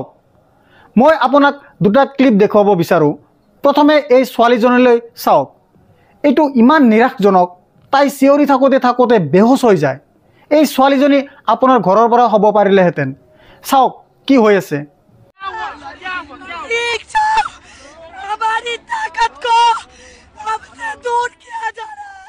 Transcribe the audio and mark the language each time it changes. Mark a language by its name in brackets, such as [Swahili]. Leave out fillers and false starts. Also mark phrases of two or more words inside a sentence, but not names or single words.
[Assamese] মই আপোনাক দুটা ক্লিপ দেখুৱাব বিচাৰোঁ। প্ৰথমে এই ছোৱালীজনীলৈ চাওক। এইটো ইমান নিৰাশজনক, তাই চিঞৰি থাকোঁতে বেহুচ হৈ যায়। এই ছোৱালীজনী আপোনাৰ ঘৰৰ পৰা হ'ব পাৰিলেহেঁতেন। চাওক কি হৈ আছে। [Hindi] हमारी ताकत को हमसे दूर किया जा रहा है।